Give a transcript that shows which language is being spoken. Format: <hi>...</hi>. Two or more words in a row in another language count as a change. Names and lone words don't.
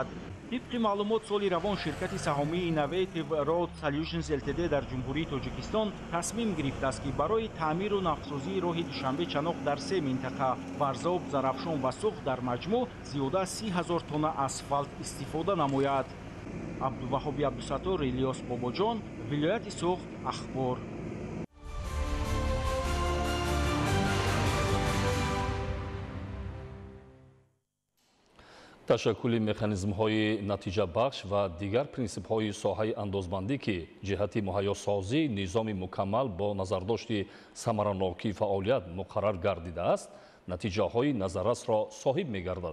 <fa>طبق معلومات سالی روان شرکت سهامی اینوویتیو رود سالوشنز التد در جمهوری تاجیکستان تصمیم گرفته است که برای تعمیر و نفت‌سازی راه دوشنبه چناق در سه منطقه ورزاب، زرافشان و سوخت در مجموع زیاده 30,000 تن اسفالت استفاده نماید. عبدالوهاب عبدالستار، الیاس باباجان، ولایت سوخت، اخبار.</fa> <tg>ташаккули механизмҳои натиҷабахш ва дигар принсипҳои соҳаи андозбандӣ ки ҷиҳати муҳайёсозии низоми мукаммал бо назардошти самаранокии фаъолият муқаррар гардидааст натиҷаҳои назаррасро соҳиб мегардад.</tg>